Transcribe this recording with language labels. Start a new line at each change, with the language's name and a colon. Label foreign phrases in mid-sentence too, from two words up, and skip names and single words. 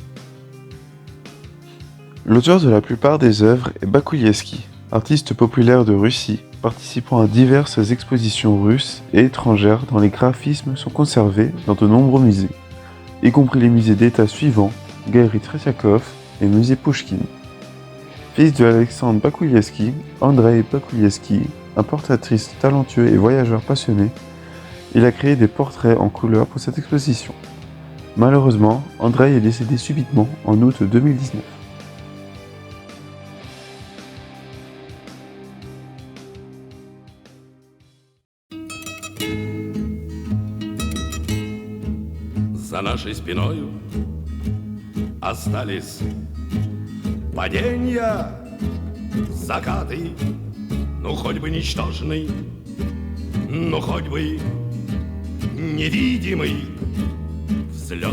French: L'auteur de la plupart des œuvres est Bakouyevski, artiste populaire de Russie, participant à diverses expositions russes et étrangères dont les graphismes sont conservés dans de nombreux musées, y compris les musées d'État suivants, Galerie Tretiakov et Musée Pouchkine. Fils de Alexandre Bakouyevski, Andrei Bakouyevski, un portraitiste talentueux et voyageur passionné, il a créé des portraits en couleur pour cette exposition. Malheureusement, Andrei est décédé subitement en août 2019.
Russian: За нашей спиною остались падения, закаты, ну хоть бы ничтожный, ну хоть бы невидимый взлет.